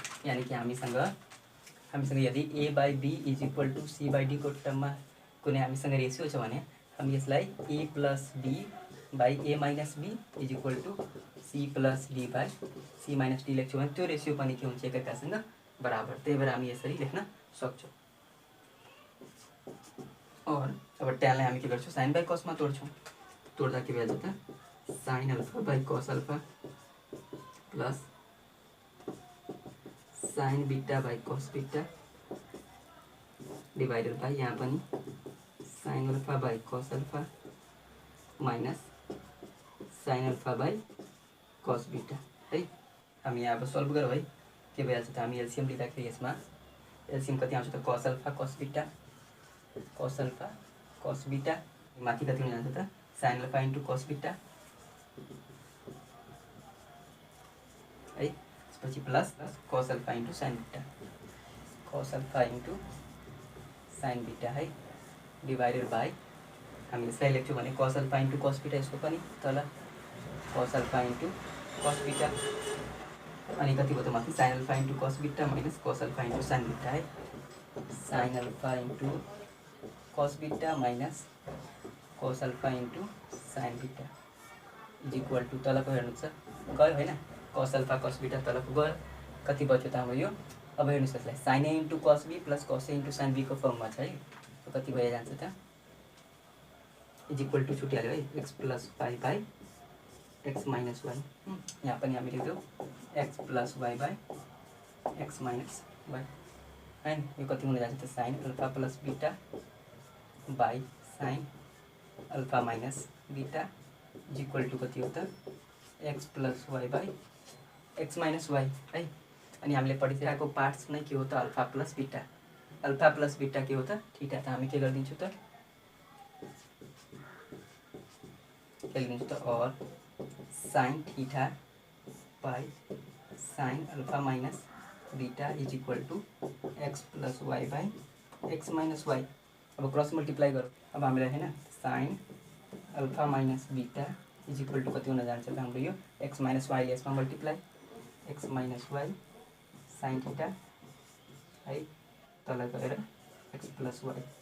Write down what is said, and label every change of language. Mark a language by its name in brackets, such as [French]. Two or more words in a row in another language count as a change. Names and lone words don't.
[Nepali] यानी कि हामीसँग यदि [English] a by b is equal to c by d [Nepali] को टर्ममा कुनै हामीसँग रेसियो छ भने हामी यसलाई [English] a plus b by a minus b is equal to c plus d by c minus d [Nepali] लेख्छौँ भने त्यो रेसियो पनि के हुन्छ एकअर्कासँग बराबर। त्यही भएर हामी यसरी लेख्न सक्छौँ। और अब tan लाई हामी के गर्छौँ [English] sin by cos [Nepali] मा तोड्छौँ। तोड्दा के भइहाल्छ त [English] sin alpha by cos alpha plus sin beta by cos beta divided by [Nepali] यहाँ पनि [English] sin alpha by cos alpha minus sin alpha by cos beta है। [Nepali] हामी यहाँ अब सल्भ गरौँ है। के भइहाल्छ त हामी एलसिएम लिँदाखेरि यसमा एलसिएम कति आउँछ त [English] cos alpha cos alpha cos beta [Nepali] माथि कति हुन जान्छ त [English] sin alpha into cos beta [Nepali] है। [English] त्यसपछि plus cos alpha into sin beta cos alpha into sin beta cos अल्फा इन्टु sin बीटा है divided by [Nepali] हामी यसलाई लेख्छौँ भने [English] cos alpha into cos beta [Nepali] यसको पनि तल [English] cos alpha into cos beta [Nepali] अनि कति भयो त माथि [English] sin alpha into cos beta minus cos alpha into sin beta है। sin alpha into cos beta minus cos alpha into sin beta is equal to [Nepali] तलको हेर्नुहोस् त गयो हैन [English] cos alpha cos beta [Nepali] तलको गयो कति बच्यो त हाम्रो यो। अब हेर्नुहोस् यसलाई [English] sin a into cos b plus cos a into sin b [Nepali] को फर्ममा छ है। कति भए जान्छ त [English] is equal to [Nepali] छुटिहाल्यो है [English] x plus y by x minus y. [Nepali] यहाँ पनि हामी लेख्छौँ [English] x plus y by x minus y होइन। [Nepali] यो कति हुन जान्छ त [English] sine alpha plus beta by sine alpha minus beta is equal to [Nepali] कति हो त [English] x plus y by x minus y है। [Nepali] अनि हामीले पढिसकेको पार्ट्स नै के हो त [English] alpha plus beta. alpha plus beta [Nepali] के हो त थीटा। त हामी के गरिदिन्छौँ त के लिन्छ त और [English] sine theta by sine alpha minus beta is equal to x plus y by x minus y. [Nepali] अब [English] cross multiply [Nepali] गरौँ। अब हामीलाई होइन [English] sine alpha minus beta is equal to [Nepali] कति हुन जान्छ त हाम्रो यो एक्स माइनस वाईले यसमा [English] multiply x minus y sine theta [Nepali] है तल गएर [English] x plus y.